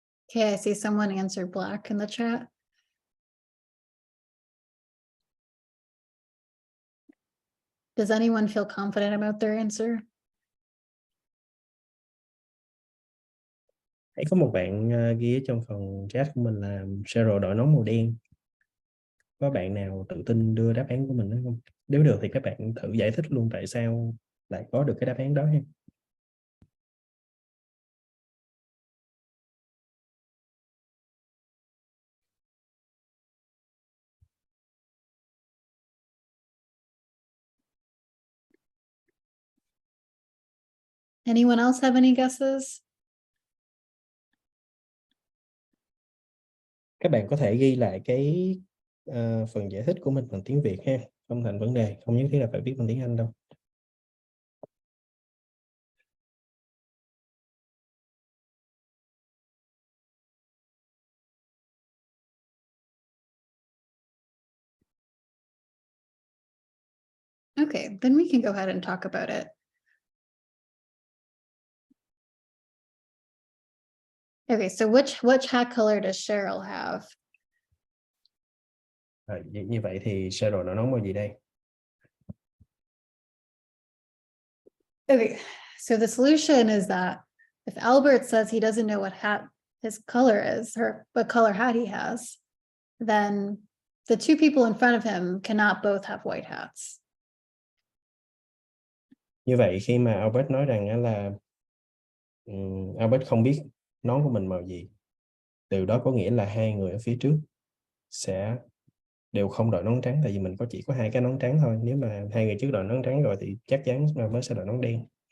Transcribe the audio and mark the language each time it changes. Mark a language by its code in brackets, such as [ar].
[en] Okay, I see someone answered black in the chat. Does anyone feel confident about their answer? [vi] Hãy có một bạn ghi ở trong phần chat của mình là Cheryl đội nón màu đen. Có bạn nào tự tin đưa đáp án của mình đó không? Nếu được thì các bạn thử giải thích luôn tại sao lại có được cái đáp án đó ha. [en] Anyone else have any guesses? [vi] Các bạn có thể ghi lại cái phần giải thích của mình bằng tiếng Việt ha, không thành vấn đề, không nhất thiết là phải viết bằng tiếng Anh đâu. [en] Okay, then we can go ahead and talk about it. Okay, so which hat color does Cheryl have? [vi] Như vậy thì Cheryl nó nói màu gì đây? [en] Okay, so the solution is that if Albert says he doesn't know what hat his color is, or what color hat he has, then the two people in front of him cannot both have white hats. [vi] Như vậy khi mà Albert nói rằng á là Albert không biết nón của mình màu gì, từ đó có nghĩa là hai người ở phía trước sẽ đều không đội nón trắng, tại vì mình chỉ có hai cái nón trắng thôi. Nếu mà hai người trước đội nón trắng rồi thì chắc chắn Albert sẽ đội nón đen.